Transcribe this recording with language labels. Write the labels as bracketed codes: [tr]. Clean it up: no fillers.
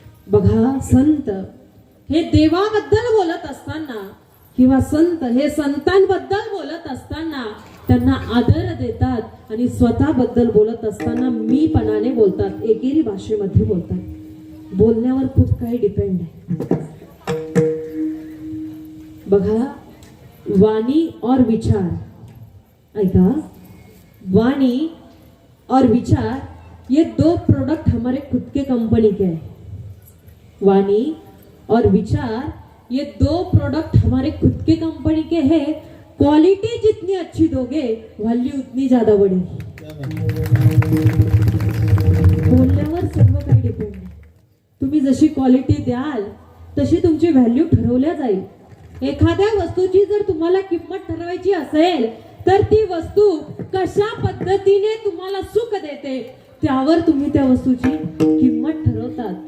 [mr] बघा संत हे देवाबद्दल बोलत असताना किंवा संत हे संतांबद्दल बोलत असताना त्यांना आदर देतात आणि स्वतःबद्दल बोलत असताना मीपणाने बोलतात. एकेरी भाषेमध्ये बोलतात. बोलण्यावर खूप काही डिपेंड आहे. बघा [hi] वाणी और विचार, [mr] ऐका, [hi] वाणी और विचार ये दो प्रोडक्ट हमारे खुद के कंपनी के हैं. वाणी और विचार ये दो प्रोडक्ट हमारे खुद के कंपनी के हैं. क्वालिटी जितनी अच्छी दोगे वैल्यू उतनी ज्यादा बढ़ेगी. [mr] बोलण्यावर सर्व काही डिपेंड आहे. तुम्ही जशी क्वालिटी द्याल तशी तुमची व्हॅल्यू ठरवल्या जाईल. एखाद्या वस्तूची जर तुम्हाला किंमत ठरवायची असेल तर ती वस्तू कशा पद्धतीने तुम्हाला सुख देते त्यावर तुम्ही त्या वस्तूची किंमत ठरवतात.